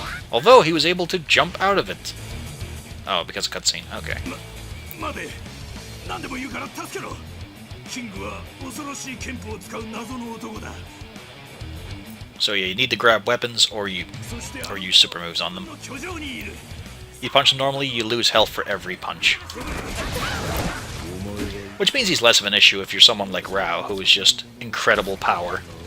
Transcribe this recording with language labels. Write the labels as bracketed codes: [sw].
[en] Although he was able to jump out of it. Oh, because of cutscene. Okay. [ja] 待て。何でも言うから助けろ。キングは恐ろしい剣法を使う謎の男だ。 [en] So yeah, you need to grab weapons or use super moves on them. You punch him normally, you lose health for every punch. Which means he's less of an issue if you're someone like Rao, who is just incredible power.